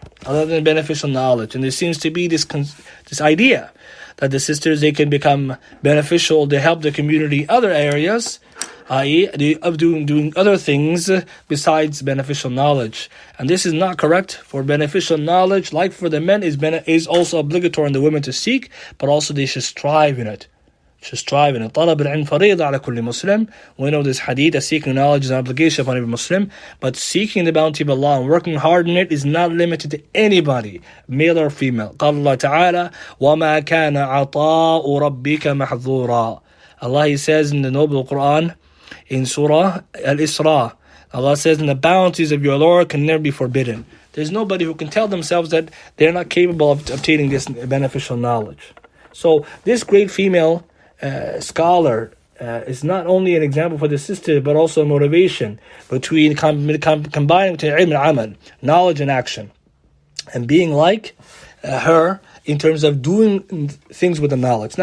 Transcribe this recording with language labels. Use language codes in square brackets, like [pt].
[en] And there seems to be this idea that the sisters, they can become beneficial, they help the community in other areas, i.e. of doing other things besides beneficial knowledge. And this is not correct. For beneficial knowledge, like for the men, is also obligatory on the women to seek, but also they should strive in it. [ar] طلب العلم فريضة على كل Muslim. [en] We know this hadith that seeking knowledge is an obligation upon every Muslim, but seeking the bounty of Allah and working hard in it is not limited to anybody, male or female. [ar] قال الله تعالى وما كان عطاء ربك محظورا. [en] Allah, He says in the noble Quran, in Surah Al-Isra, Allah says, and the bounties of your Lord can never be forbidden. There's nobody who can tell themselves that they're not capable of obtaining this beneficial knowledge. So this great female scholar is not only an example for the sister, but also a motivation between combining between ilm and amal, knowledge and action, and being like her in terms of doing things with the knowledge.